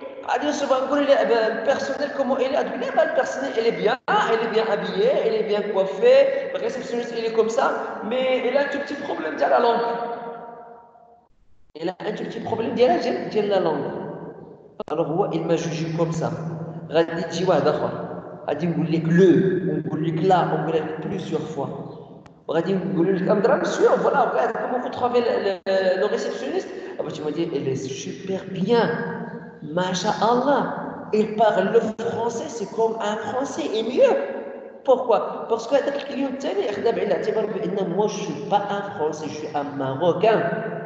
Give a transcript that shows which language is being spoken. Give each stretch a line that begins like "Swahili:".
Arabic: غادي نشوفوا نقول البيرسونيل كومون إلي غتقول لي البيرسونيل
French: elle est bien habillée, elle est bien coiffée, le réceptionniste il est comme ça, mais elle a un tout petit problème de la langue. Elle a un tout petit problème de la langue. Alors هو il m'a jugé comme ça.
Arabic: غادي تجي واحد اخر غادي نقول لك ونقول لك لا ونقول لك
French: plusieurs fois.
Arabic: وغادي نقول لك
French: Amdra monsieur voilà regarde comment vous trouvez le réceptionniste. Ah bah tu m'as dit elle est super bien. Masha'Allah, il parle le français, c'est comme un français et mieux. Pourquoi? Parce que le client moi je ne suis pas un français, je suis un marocain.